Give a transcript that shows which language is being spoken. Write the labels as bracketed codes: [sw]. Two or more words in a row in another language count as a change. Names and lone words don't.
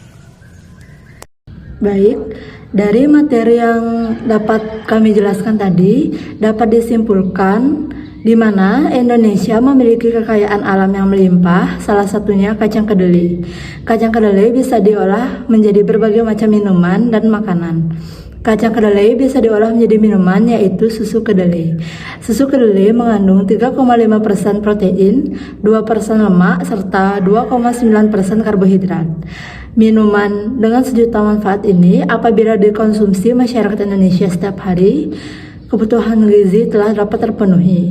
[id] Baik, dari materi yang dapat kami jelaskan tadi, dapat disimpulkan di mana Indonesia memiliki kekayaan alam yang melimpah, salah satunya kacang kedelai. Kacang kedelai bisa diolah menjadi berbagai macam minuman dan makanan. Kacang kedelai bisa diolah menjadi minuman yaitu susu kedelai. Susu kedelai mengandung 3,5% protein, 2% lemak, serta 2,9% karbohidrat. Minuman dengan sejuta manfaat ini apabila dikonsumsi masyarakat Indonesia setiap hari, kebutuhan gizi telah dapat terpenuhi.